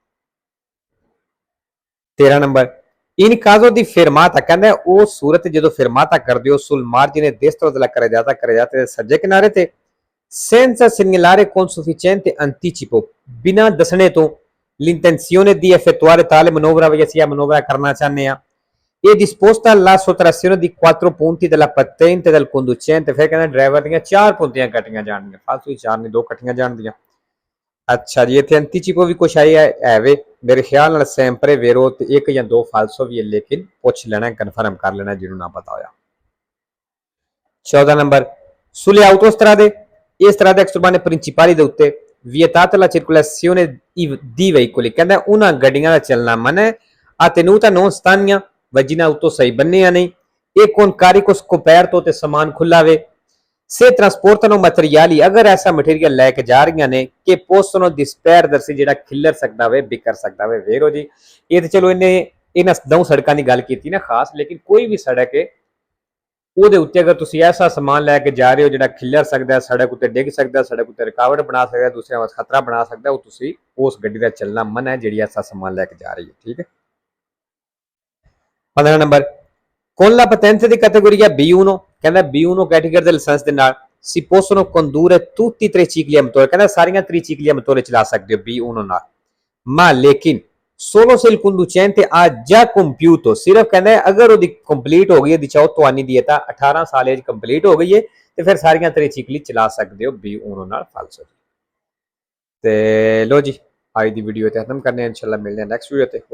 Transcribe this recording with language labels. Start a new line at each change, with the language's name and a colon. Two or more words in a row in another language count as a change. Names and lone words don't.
Punjabi: 13 ਨੰਬਰ
Italian: in caso di fermata
Punjabi: ਕਹਿੰਦਾ ਉਹ ਸੂਰਤ ਜਦੋਂ fermata ਕਰਦੇ ਹੋ
Italian: sul margine destro della carreggiata
Punjabi: ਸੱਜੇ ਕਿਨਾਰੇ ਤੇ
Italian: senza segnalare con sufficiente anticipo
Punjabi: ਬਿਨਾਂ ਦੱਸਣੇ ਤੋਂ
Italian: l'intenzione di effettuare tale manovra
Punjabi: ਵੀ ਅਸੀਂ ਇਹ manovra ਕਰਨਾ ਚਾਹੁੰਦੇ ਆ ਇਹ
Italian: disposta la sottrazione di 4 punti della patente del conducente
Punjabi: ਫਿਰ ਕਹਿੰਦਾ ਡਰਾਈਵਰ ਦੀਆਂ 4 ਪੁੰਤੀਆਂ ਕੱਟੀਆਂ ਜਾਣਗੀਆਂ ਫਾਲਤੂ 4 ਨਹੀਂ 2 ਕੱਟੀਆਂ ਜਾਣਗੀਆਂ ਅੱਛਾ ਜੀ ਇੱਥੇ anticipo ਵੀ ਕੁਛ ਆਇਆ ਹੈ ਵੇ ਮੇਰੇ ਖਿਆਲ ਨਾਲ
Italian: sempre vero
Punjabi: ਤੇ ਇੱਕ ਜਾਂ ਦੋ ਫਾਲਸੋ ਵੀ ਹੈ ਲੇਕਿਨ ਪੁੱਛ ਲੈਣਾ ਕਨਫਰਮ ਕਰ ਲੈਣਾ ਜਿਹਨੂੰ ਨਾ ਪਤਾ ਹੋਇਆ 14 ਨੰਬਰ
Italian: sulle autostrade
Punjabi: ਇਸ ਤਰ੍ਹਾਂ ਦੇ
Italian: extraurbane principali
Punjabi: ਦੇ ਉੱਤੇ
Italian: vietata la circolazione di veicoli
Punjabi: ਕਹਿੰਦਾ ਉਹਨਾਂ ਗੱਡੀਆਂ ਦਾ ਚੱਲਣਾ ਮਨਾ ਹੈ
Italian: a tenuta non stagna
Punjabi: ਵਜੀਨਾ ਉੱਤੋਂ ਸਹੀ ਬੰਨਿਆ ਨਹੀਂ ਇਹ
Italian: con carico scoperto
Punjabi: ਤੇ ਸਮਾਨ ਖੁੱਲਾ ਵੇ
Italian: se trasportano materiali
Punjabi: ਅਗਰ ਐਸਾ ਮਟੀਰੀਅਲ ਲੈ ਕੇ ਜਾ ਰਹੀਆਂ ਨੇ ਕਿ
Italian: possono disperdersi
Punjabi: ਜਿਹੜਾ ਖਿੱਲਰ ਸਕਦਾ ਵੇ ਬਿਖਰ ਸਕਦਾ ਵੇ ਵੇਰੋ ਜੀ ਇਹ ਤੇ ਚਲੋ ਇਹਨੇ ਇਹਨਾਂ ਦੋ ਸੜਕਾਂ ਦੀ ਗੱਲ ਕੀਤੀ ਨਾ ਖਾਸ ਲੇਕਿਨ ਕੋਈ ਵੀ ਸੜਕ ਹੈ ਉਹਦੇ ਉੱਤੇ ਅਗਰ ਤੁਸੀਂ ਐਸਾ ਸਮਾਨ ਲੈ ਕੇ ਜਾ ਰਹੇ ਹੋ ਜਿਹੜਾ ਖਿੱਲਰ ਸਕਦਾ ਸੜਕ ਉੱਤੇ ਡਿੱਗ ਸਕਦਾ ਸੜਕ ਉੱਤੇ ਰੁਕਾਵਟ ਬਣਾ ਸਕਦਾ ਦੂਸਰਿਆਂ ਵਾਸਤੇ ਖਤਰਾ ਬਣਾ ਸਕਦਾ ਉਹ ਤੁਸੀਂ ਉਸ ਗੱਡੀ ਦਾ ਚੱਲਣਾ ਮਨਾ ਹੈ ਜਿਹੜੀ ਐਸਾ ਸਮਾਨ ਲੈ ਕੇ ਜਾ ਰਹੀ ਹੈ ਠੀਕ ਹੈ 15 ਨੰਬਰ
Italian: con la patente di categoria B1
Punjabi: ਕਹਿੰਦਾ B1 ਕੈਟੇਗਰੀ ਦੇ ਲਾਇਸੈਂਸ ਦੇ ਨਾਲ
Italian: si possono condurre tutti i tricicli a motore
Punjabi: ਕਹਿੰਦਾ ਸਾਰੀਆਂ
Italian: tricicli a motore
Punjabi: ਚਲਾ ਸਕਦੇ ਹੋ B1 ਨਾਲ ma lekin
Italian: solo se il conducente ha già compiuto
Punjabi: ਸਿਰਫ ਕਹਿੰਦਾ ਅਗਰ ਉਹਦੀ ਕੰਪਲੀਟ ਹੋ ਗਈ ਹੈ ਦਿਚਾਓ ਤੁਹਾਨੀ ਦੀ ਤਾਂ 18 ਸਾਲ
English: age complete
Punjabi: ਹੋ ਗਈ ਹੈ ਤੇ ਫਿਰ ਸਾਰੀਆਂ tricicli ਚਲਾ ਸਕਦੇ ਹੋ B1 ਨਾਲ ਫਾਲਸੋ ਤੇ ਲੋ ਜੀ ਅੱਜ ਦੀ ਵੀਡੀਓ ਤੇ ਖਤਮ ਕਰਨੇ ਇਨਸ਼ਾਅੱਲਾ ਮਿਲਦੇ ਹਾਂ
English: next video
Punjabi: ਤੇ